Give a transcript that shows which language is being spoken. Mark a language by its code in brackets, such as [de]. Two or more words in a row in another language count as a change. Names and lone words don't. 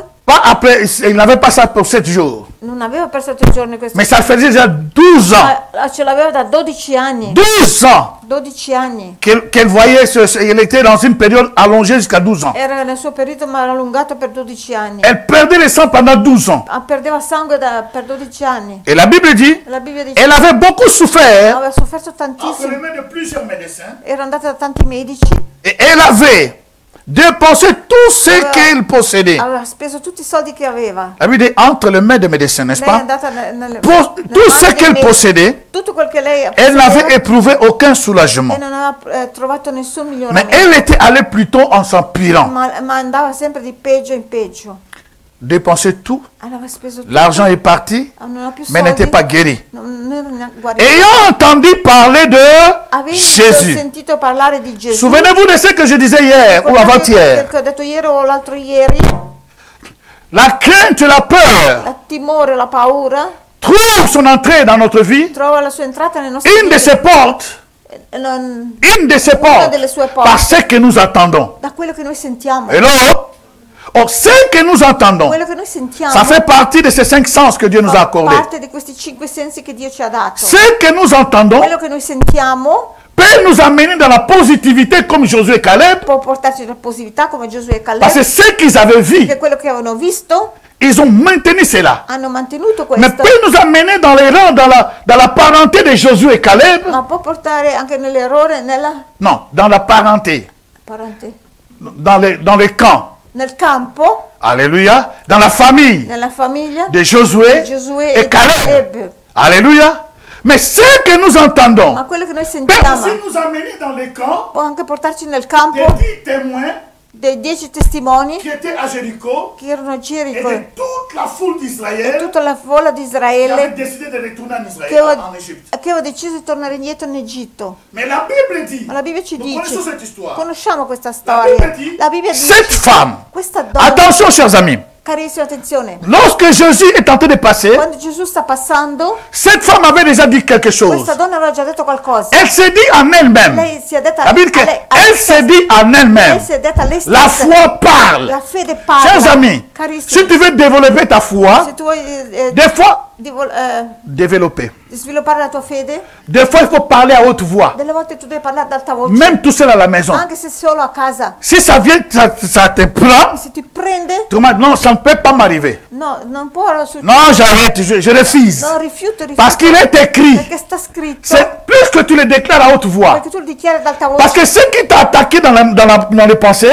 [fr] Pas après, il n'avait pas ça pour 7 jours. [it] non aveva per 7 giorni questo. [fr] Mais ça faisait déjà 12 ans. [it] Ce l'aveva da 12 anni. [fr] 12 ans [it] 12 anni. [fr] qu'elle voyait, elle était dans une période allongée jusqu'à 12 ans. [it] Era nel suo periodo ma allungato per 12 anni. [fr] Elle perdait le sang pendant 12 ans. [it] Perdeva sangue per 12 anni. [fr] Et la Bible dit, [it] La Bibbia dice [fr] elle avait beaucoup souffert [it] aveva sofferto [fr] entre [it] tantissimo. [fr] les mains de plusieurs médecins. [it] Era andata da tanti medici. [fr] Et elle avait dépensé tout ce qu'elle possédait. [it] Aveva speso tutti i soldi che aveva. [fr] La Bible dit entre les mains des médecins, n'est-ce [it] Lei è [fr] pas? [it] andata nelle [fr] Tout ce qu'elle possédait, [it] tutto quel che lei [fr] elle n'avait [it] possedeva, [fr] éprouvé aucun soulagement. [it] e non aveva trovato nessun [fr] Mais [it] miglioramento. [fr] elle était allée plutôt en s'empirant. [it] Ma andava sempre di peggio in peggio. [fr] Dépenser tout. [it] Aveva speso tutto. [fr] L'argent est parti, [it] Non aveva più [fr] mais [it] soldi. [fr] n'était pas guéri. [it] Non era neanche guarito. [fr] Ayant entendu parler de [it] Avendo [fr] Jésus. [it] sentito parlare di Gesù. [fr] Souvenez-vous de ce que je disais hier ou avant-hier. [it] Che ho detto ieri o l'altro ieri. [fr] La crainte, la peur [it] Il timore, la paura [fr] trouve son entrée dans notre vie. [it] trova la sua entrata nel nostro [fr] Une de ses portes, une de ses portes, [it] delle sue porte. [fr] par ce que nous attendons. [it] Da quello che noi sentiamo. [fr] Et là, ce que nous entendons, [it] Quello che noi sentiamo [fr] ça fait partie de ces 5 sens que Dieu nous a [it] fa [fr] accordés. [it] parte di questi 5 sensi che Dio ci ha dato. [fr] Ce que nous entendons [it] Quello che noi sentiamo [fr] peut nous amener dans la positivité comme Josué et Caleb. [it] può portarci alla positività come Gesù e Caleb. [fr] Parce que ce qu'ils avaient vu, [it] Perché quello che avevano visto [fr] ils ont maintenu cela. [it] hanno mantenuto [fr] Mais [it] questo. [fr] peut nous amener dans les rangs, dans la parenté de Josué et Caleb. [it] Ma può portare anche nell'errore, [fr] Non, dans la parenté, dans les camps. [it] nel campo, [fr] Alléluia. Dans la famille [it] nella famiglia [fr] de Josué [it] Giosuè [fr] et Caleb. Alléluia. Mais ce que nous entendons [it] Ma quello che noi [fr] peut [it] sentiamo [fr] aussi nous amener dans les camps [it] può anche portarci nel campo [fr] des 10 témoins [it] dei 10 testimoni [fr] qui étaient à Jéricho [it] che erano a [fr] et [it] Gerico [fr] de toute la foule [it] e [fr] d'Israël [it] tutta la folla di [fr] qui avait [it] Israele [fr] décidé de retourner en Israël, [it] che [fr] en Égypte. [it] aveva deciso di tornare indietro in Egitto. [fr] Mais la Bible dit, [it] Ma la Bibbia ci [fr] nous [it] dice, [fr] connaissons cette histoire. [it] conosciamo questa Bibbia storia. [fr] dit, [it] La Bibbia [fr] cette [it] dice, [fr] femme, [it] questa donna, [fr] attention chers amis, [it] carissima attenzione, [fr] lorsque Jésus est en train de passer, [it] quando Gesù sta passando, [fr] cette femme avait déjà dit quelque chose. [it] questa donna aveva già detto qualcosa. [fr] Elle s'est dit en elle-même. [it] Lei si è detta [fr] La Bible dit [it] a lei [fr] qu'elle s'est dit en elle-même. [it] lei si è detta a lei [fr] La [it] stessa. [fr] foi parle. [it] La fede parla. [fr] Chers amis, [it] Carissimi, [fr] si tu veux développer ta foi, [it] se tu vuoi [fr] des fois, développer, développer. [it] sviluppare la tua fede, [fr] Des fois, il faut parler à haute voix. [it] delle volte tu devi parlare ad alta voce, [fr] Même tout seul à la maison. [it] anche se solo a casa. [fr] Si ça vient, ça te prend, [it] Se ti prende, [fr] tu dis non, ça ne peut pas m'arriver. [it] no, non può succedere. [fr] Non, j'arrête, je refuse. [it] No, rifiuto. [fr] Parce qu'il est écrit. [it] Perché sta scritto. [fr] C'est plus que tu le déclares à haute voix. [it] Perché tu lo dichiari ad alta voce. [fr] Parce que ce qui t'a attaqué dans les pensées